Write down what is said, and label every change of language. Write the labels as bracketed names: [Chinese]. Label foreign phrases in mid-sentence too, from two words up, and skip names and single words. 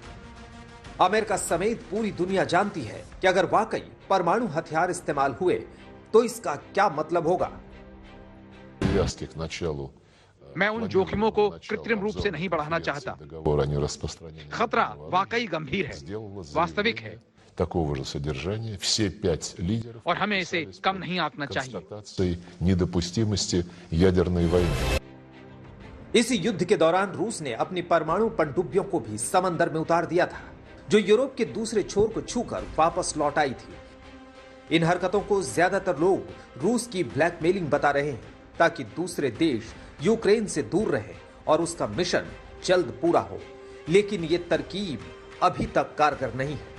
[Hindi] अमेरिका समेत पूरी दुनिया जानती है कि अगर वाकई परमाणु हथियार इस्तेमाल हुए तो इसका क्या मतलब होगा। मैं उन जोखिमों को कृत्रिम रूप से नहीं बढ़ाना चाहता। खतरा वाकई गंभीर है, वास्तविक है [Russian] такого же содержания все 5 лидеров [Hindi] और हमें इसे कम नहीं आंकना चाहिए। [Russian] констатацией недопустимости ядерной वойны। [Hindi] इसी युद्ध के दौरान रूस ने अपनी परमाणु पनडुब्बियों को भी समंदर में उतार दिया था, जो यूरोप के दूसरे छोर को छूकर वापस लौट आई थी। इन हरकतों को ज्यादातर लोग रूस की ब्लैकमेलिंग बता रहे हैं ताकि दूसरे देश यूक्रेन से दूर रहे और उसका मिशन जल्द पूरा हो, लेकिन ये तरकीब अभी तक कारगर नहीं है।